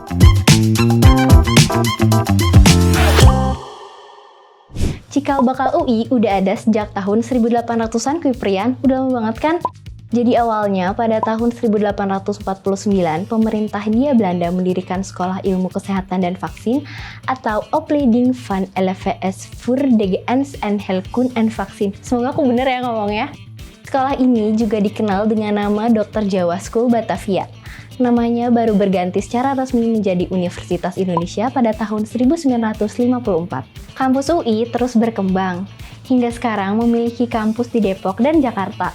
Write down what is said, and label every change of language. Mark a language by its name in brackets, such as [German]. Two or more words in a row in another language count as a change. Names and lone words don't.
[Indonesian] Cikal bakal UI udah ada sejak tahun 1800-an Kuiprian, udah lama banget kan? Jadi awalnya pada tahun 1849, pemerintah Hindia Belanda mendirikan Sekolah Ilmu Kesehatan dan Vaksin atau Opleiding van LVS voor de Gens en Heelkunde en Vaksin. Semoga aku bener ya ngomongnya. Sekolah ini juga dikenal dengan nama Dr. Jawa School Batavia. Namanya baru berganti secara resmi menjadi Universitas Indonesia pada tahun 1954. Kampus UI terus berkembang, hingga sekarang memiliki kampus di Depok dan Jakarta.